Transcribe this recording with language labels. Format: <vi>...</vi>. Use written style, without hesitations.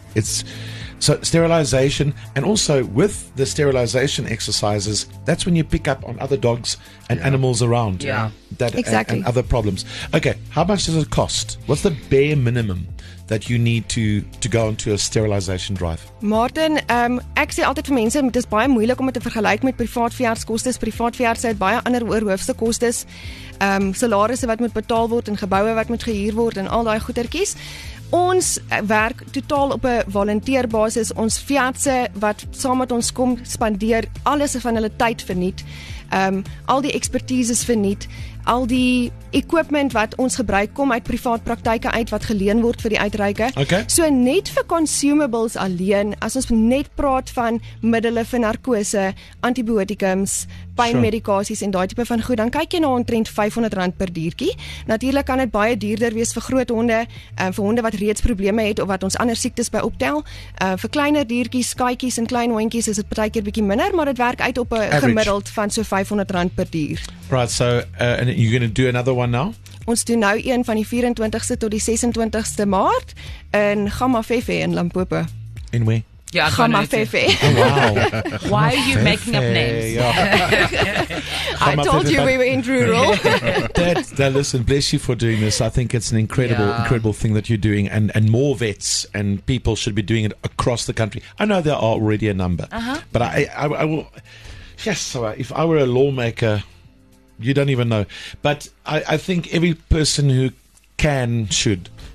<en>It's so sterilization, and also with the sterilization exercises, that's when you pick up on other dogs and animals around. Yeah. That Exactly. and other problems. Okay, how much does it cost? What's the bare minimum that you need to go onto a sterilization drive?</en> <af>Martin, ek sê altyd vir mense, dit is baie moeilik om dit te vergelyk met privaat veeartskostes. Privaat veeartse het baie ander oorhoofse kostes. Salarisse wat moet betaal word en geboue wat moet gehuur word en al daai goedertjies. Ons werk totaal op 'n volunteerbasis. Ons veeartse wat saam met ons kom, spandeer alles van hulle tyd verniet. Al die ekspertises verniet. Al die equipment wat ons gebruik kom uit privaat praktyke uit wat geleen word vir die uitreike.</af> <en>Okay.</en> <af>So net vir consumables alleen, as ons net praat van middele vir narkose, antibiotikums, pynmedikasies en daai tipe van goed, dan kyk jy na omtrent R500 per diertjie. Natuurlik kan dit baie duurder wees vir groot honde, vir honde wat reeds probleme het of wat ons ander siektes by optel. Vir kleiner diertjies, katjies en klein hondjies is dit partykeer bietjie minder, maar dit werk uit op 'n</af> <en>Average.</en> <af>gemiddeld van so R500 per dier.</af> <en>Right, so and you're going to do another one now?</en> <af>Ons doen nou een van die 24ste tot die 26ste Maart in Gamafefe in Limpopo.</af> <en>In where? Yeah, I can't know it.</en> <af>Gamafefe.</af> <en>Wow. Why are you making up names? Yeah. I told you we were in rural. Dad, listen, bless you for doing this. I think it's an incredible thing that you're doing, and more vets and people should be doing it across the country. I know there are already a number, but I will. Yes, so if I were a lawmaker, you don't even know. But I think every person who can should,</en>